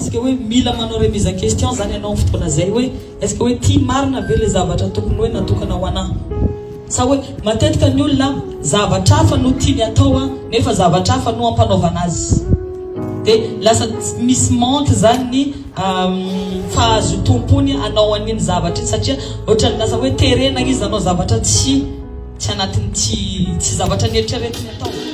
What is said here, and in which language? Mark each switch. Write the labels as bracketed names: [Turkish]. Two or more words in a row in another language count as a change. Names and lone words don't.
[French] Est-ce que [Malagasy] hoe mila manao [French] remise question [Malagasy] zany ianao amin'ny fotoana zay hoe [French] est-ce que [Malagasy] hoe tia marina ve le zavatra tokony hoe natokana ho anahy? Sa hoe matetika ny olona zavatra hafa no tiany atao nefa zavatra hafa no ampanaovana azy. De lasa misy manque zany ny fahazo tompony anao an'iny zavatra satria ohatrany lasa hoe terena izy anao zavatra tsy anatiny tsy zavatra nieritreretiny atao.